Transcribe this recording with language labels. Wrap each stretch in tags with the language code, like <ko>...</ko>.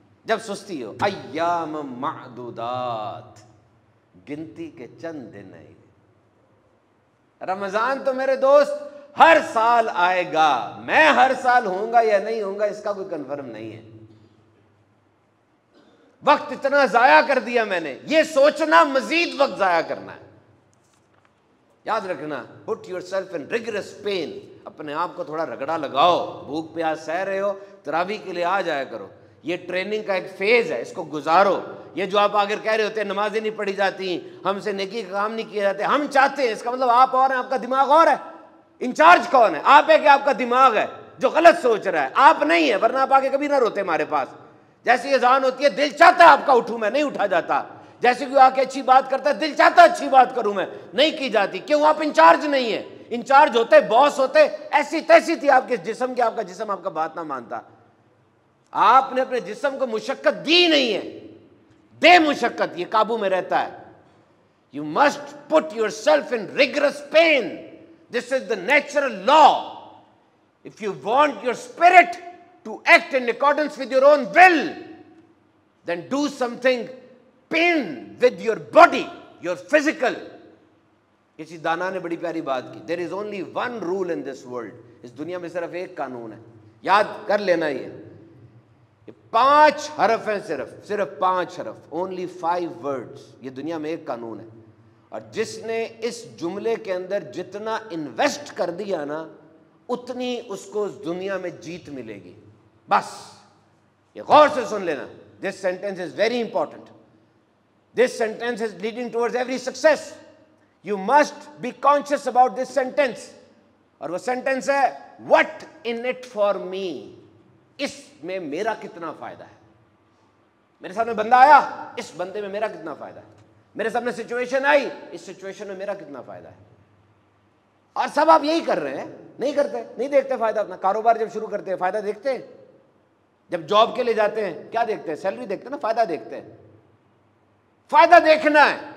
<ur>جب سستی ہو, ایام معدودات, گنتی کے چند دن ہیں. رمضان تو میرے دوست ہر سال آئے گا. میں ہر سال ہوں گا یا نہیں ہوں گا اس کا کوئی کنفرم نہیں ہے. وقت اتنا ضائع کر دیا میں نے, یہ سوچنا مزید وقت ضائع کرنا ہے. یاد رکھنا,</ur> <en>put yourself in rigorous pain.</en> <ur>اپنے آپ کو تھوڑا رگڑا لگاؤ. بھوک پیاس سہ رہے ہو, تراویح کے لیے آ جایا کرو. یہ ٹریننگ کا ایک فیز ہے, اس کو گزارو. یہ جو آپ آگے کہہ رہے ہوتے ہیں نمازیں نہیں پڑھی جاتی, ہم سے نیکی کا کام نہیں کیے جاتے, ہم چاہتے ہیں, اس کا مطلب آپ اور ہیں, آپ کا دماغ اور ہے. انچارج کون ہے؟ آپ ہے کہ آپ کا دماغ ہے جو غلط سوچ رہا ہے؟ آپ نہیں ہے, ورنہ آپ آگے کبھی نہ روتے ہمارے پاس. جیسی اذان ہوتی ہے دل چاہتا ہے آپ کا اٹھوں, میں نہیں اٹھا جاتا. جیسے کوئی آ کے اچھی بات کرتا ہے دل چاہتا ہے اچھی بات کروں, میں نہیں کی جاتی. کیوں؟ آپ انچارج نہیں ہیں. انچارج ہوتے, باس ہوتے, ایسی تیسی تھی آپ کے جسم کی, آپ کا جسم آپ کا بات نہ مانتا. آپ نے اپنے جسم کو مشقت دی نہیں ہے, دے مشقت, یہ قابو میں رہتا ہے.</ur> <en>You must put yourself in rigorous pain. This is the natural law. If you want your spirit to act in accordance with your own will, then do something pain with your body, your physical.</en> <ur>کسی دانا نے بڑی پیاری بات کی,</ur> <en>there is only one rule in this world.</en> <ur>اس دنیا میں صرف ایک قانون ہے, یاد کر لینا. یہ 5 حرف ہیں, صرف 5 حرف,</ur> <en>only 5 words.</en> <ur>یہ دنیا میں ایک قانون ہے, اور جس نے اس جملے کے اندر جتنا انویسٹ کر دیا نا اتنی اس کو اس دنیا میں جیت ملے گی. بس یہ غور سے سن لینا.</ur> <en>This sentence is very important. This sentence is leading towards every success. You must be conscious about this sentence.</en> <ur>اور وہ</ur> <en>sentence</en> <ur>ہے</ur> <en>what in it for me.</en> <ur>اس میں میرا کتنا فائدہ ہے. میرے سامنے بندہ آیا, اس بندے میں میرا کتنا فائدہ ہے. میرے سامنے سچویشن آئی, اس سچویشن میں میرا کتنا فائدہ ہے. اور سب آپ یہی کر رہے ہیں, نہیں کرتے, نہیں دیکھتے فائدہ اپنا. کاروبار جب شروع کرتے ہیں فائدہ دیکھتے ہیں, جب جاب کے لیے جاتے ہیں کیا دیکھتے ہیں؟ سیلری دیکھتے ہیں نا, فائدہ دیکھتے ہیں. فائدہ دیکھنا ہے.</ur>